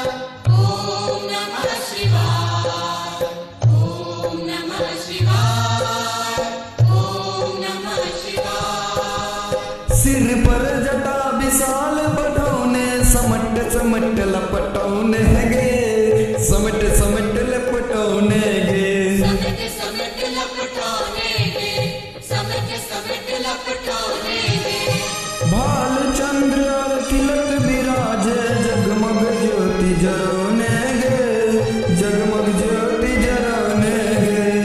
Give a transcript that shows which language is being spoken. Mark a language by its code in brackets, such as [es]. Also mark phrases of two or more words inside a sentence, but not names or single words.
[sa] ओम नमः शिवाय ओम नमः शिवाय ओम नमः शिवाय [mai] सिर पर जटा विशाल बढ़ौने समट समट लपटौने गे समट समट लपटौने गे समिट समिट लपटौने गे समिट समिट लपटौने गे भाल चंद्र और तिलक विराजे जगमग ज्योति जरौने गे जगमग ज्योति जरौने गे